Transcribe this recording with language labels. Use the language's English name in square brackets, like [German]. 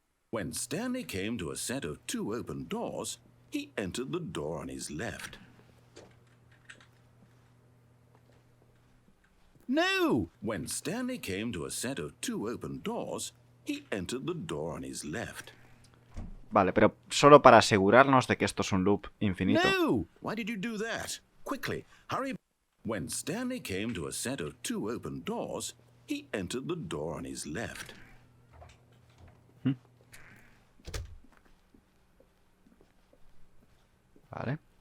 [English] When Stanley came to a set of 2 open doors, he entered the door on his left. No! When Stanley came to a set of 2 open doors, he entered the door on his left. [Spanish] Vale, pero solo para asegurarnos de que esto es un loop infinito. [English] No! Why did you do that? Quickly, hurry. When Stanley came to a set of 2 open doors, he entered the door on his left. [Spanish] Vale.